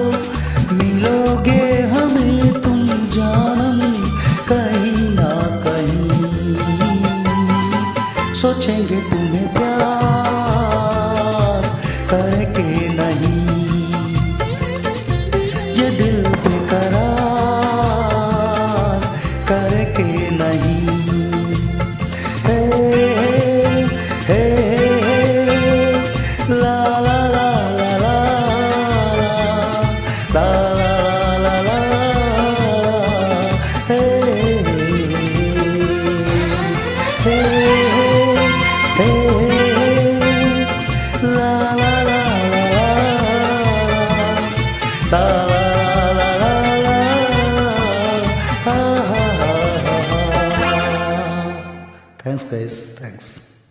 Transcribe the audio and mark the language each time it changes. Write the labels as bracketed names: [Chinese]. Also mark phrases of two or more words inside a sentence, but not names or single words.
[Hindi] मिलोगे हमें तुम जानम कहीं ना कहीं, सोचेंगे तुम्हें प्यार करके नहीं, ये दिल बेकरार करके नहीं। हे हे ला ला ला ला ला ला ला हे हे हे ला ला ला ला ला ला ला ला। [English] Thanks guys, thanks.